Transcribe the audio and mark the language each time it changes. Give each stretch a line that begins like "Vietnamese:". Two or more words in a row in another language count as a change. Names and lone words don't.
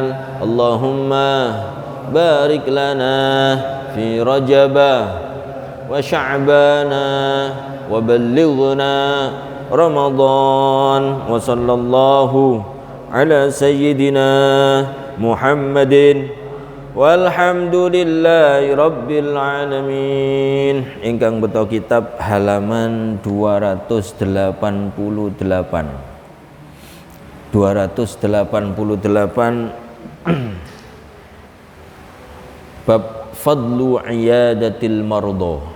Arabic: اللهم بارك لنا في رجب وشعبان وبلغنا رمضان وصلى الله على سيدنا محمد والحمد لله رب العالمين.
Javanese: Ingkang beto kitab halaman 288 bab
Arabic: فضل عيادة المرضى.